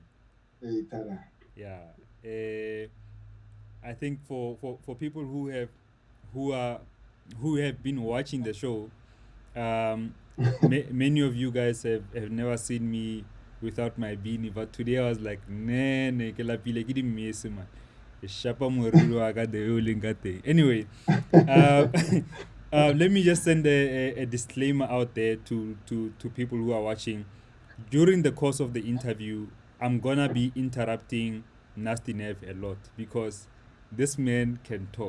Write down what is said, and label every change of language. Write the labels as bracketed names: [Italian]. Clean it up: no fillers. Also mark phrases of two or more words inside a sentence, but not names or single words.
[English] Hey, Tara. Yeah. I think for people who are who have been watching the show, many of you guys have never seen me without my beanie, but today I was like, [Southern Sotho] ne ke lapile ke di mese man. Shapa moriri wa ka [English] the whole thing. Anyway, let me just send a disclaimer out there to people who are watching. During the course of the interview, I'm gonna be interrupting NASTEE NEV a lot because this man can talk.